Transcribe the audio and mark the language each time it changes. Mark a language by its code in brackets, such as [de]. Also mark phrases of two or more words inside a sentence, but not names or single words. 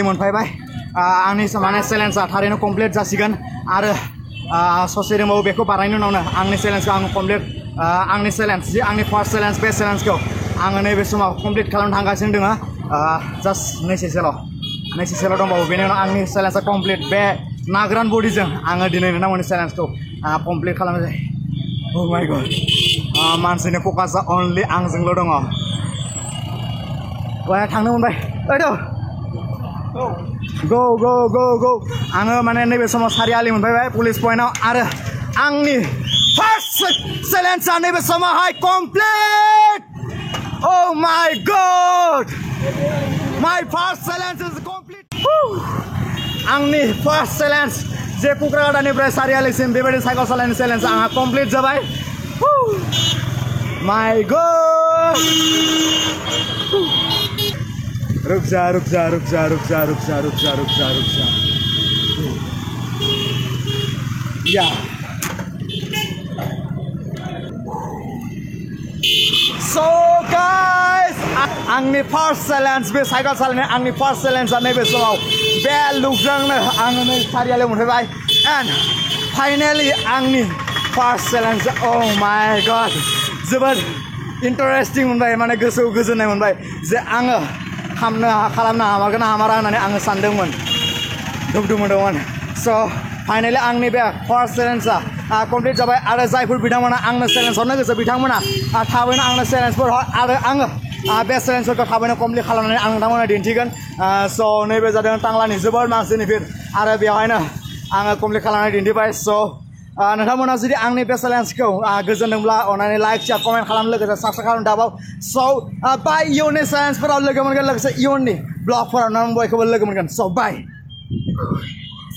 [brx] मोनफैबाय आंनि माने चेलेन्जआ थारैनो कमप्लिट जासिगोन आरो ससे दंबावो बेखौ बारनायनि उनावनो आंनि चेलेन्जखौ आं कमप्लिट आंनि चेलेन्ज जे आंनि [en] first challenge [brx] बे चेलेन्जखौ आङो नैबे समाव कमप्लिट खालामनो थांगासिनो दङ जास्ट नैसेसेल' दंबावो बेनि उनाव आंनि चेलेन्जआ कमप्लिट बे नाग्रान बडिजों आङो दिनै नोंथांमोननि चेलेन्जखौ कमप्लिट खालामनाय जायो [en] Oh my god [brx] मानसिनि फकासआ अनलि आंजोंल' दङ थांनो मोनबाय गो आङो माने नैबे समाव सारियालि मोनफैबाय पुलिस पइन्टआव आरो आंनि फार्स्ट चेलेन्जआ नैबे समावहाय कमप्लिट [en] Oh my god my first challenge is complete [brx] आंनि [en] first challenge [brx] जे कुक्राझारनिफ्राय सारियालिसिम बेबायदि साइकेल सालायनाय चेलेन्ज आंहा कमप्लिट जाबाय [en] My god [hi] रुक जा या [en] So guys [brx] आंनि [en] first challenge [brx] बे साइकेल सालायनाय आंनि फार्स्ट चेलेन्जआ नैबे समाव बे लुकजोंनो आङो नै सारियालियाव मोनफैबाय [en] and finally आंनि first challenge Oh my god [brx] जोबोद इन्टारेस्टिं मोनबाय माने गोसोआव गोजोननाय मोनबाय जे आङो खालामनो हामारगोन ना हामारा होननानै आङो सानदोंमोन दुखु मोनदोंमोन स' फाइनेलि आंनि बे फार्स्ट चेलेन्जआ कमप्लिट जाबाय आरो जायफोर बिथांमोना आंनो चेलेन्ज हरनो गोसो बिथांमोना थाबैनो आंनो चेलेन्जफोर हर आरो आङो बे चेलेन्जफोरखौ थाबैनो कमप्लिट खालामनानै आं नोंथांमोननो दिन्थिगोन स' नैबे जादों टांलानि जोबोद मानसिनि भिर आरो बेवहायनो आङो कमप्लिट खालामनानै दिन्थिबाय स' नोंथांमोना जुदि आंनि बे चेलेन्जखौ गोजोनदोंब्ला अन्नानै [en] like share comment [brx] खालामनो लोगोसे साबस्क्राइब खालामनो दाबाव स' बाय इयुननि चेलेन्जफोराव लोगो मोनगोन लोगोसे इयुननि ब्लगफोराव नों बयखौबो लोगो मोनगोन स' बाय